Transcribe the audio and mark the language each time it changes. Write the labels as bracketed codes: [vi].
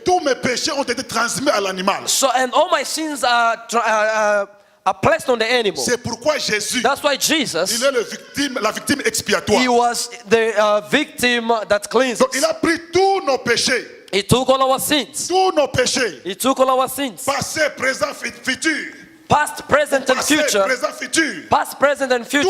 [fr] tous mes péchés ont été transmis à l'animal. [en] So and all my sins are placed on the animal. [fr] C'est pourquoi Jésus, [en] That's why [fr] il [en] Jesus, [fr] est la victime expiatoire. [en] he was the victim that cleanses. [fr] Donc il a pris tous nos péchés. [en] He took all our sins. [fr] Tous nos péchés. [en] He took all our sins. [fr] Passé, présent, futur. [en] Past, present, and [fr] Passé, [en] future. [fr] présent, futur. [en] Past, present, and future.